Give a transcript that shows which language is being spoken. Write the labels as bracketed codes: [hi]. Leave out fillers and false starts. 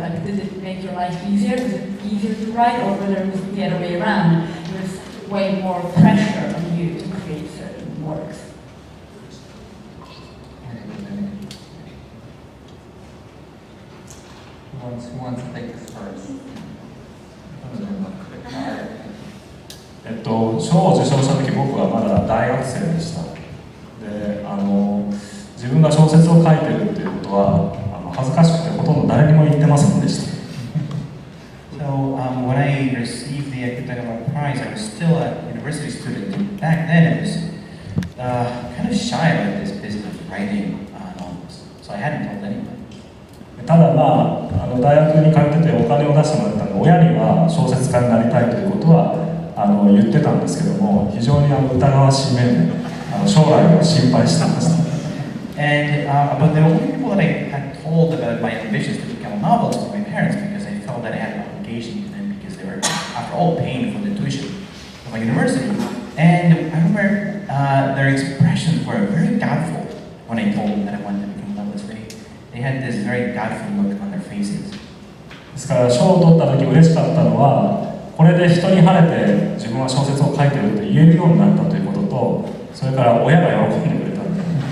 [en] Like, did it make your life easier? Was it easier to write, or whether it was the other way around? There was way more pressure on you to create certain works. Who wants to take this first? [ja] 賞を受賞した時僕はまだ大学生でした。で自分が小説を書いてるっていうことは恥ずかしくてほとんど誰にも言ってませんでした。 [en] So when I received the Akutagawa Prize, I was still a university student. And back then, I was kind of shy about this business of writing novels. So I hadn't told anyone. [ja] ただ大学に通っててお金を出してもらったので、親には小説家になりたいということは言ってたんですけども、非常に疑わしい面で将来を心配してました。 [en] And but the only people that I had told about my ambitions to become a novelist were my parents, because I felt that I had an obligation to them, because they were, after all, paying for the tuition of my university. And I remember their expressions were very doubtful when I told them that I wanted to become a novelist. They had this very doubtful look on their faces. [ja] ですから賞を取った時嬉しかったのは、これで人に晴れて自分は小説を書いてると言えるようになったということと、それから親が喜んでくれたんで。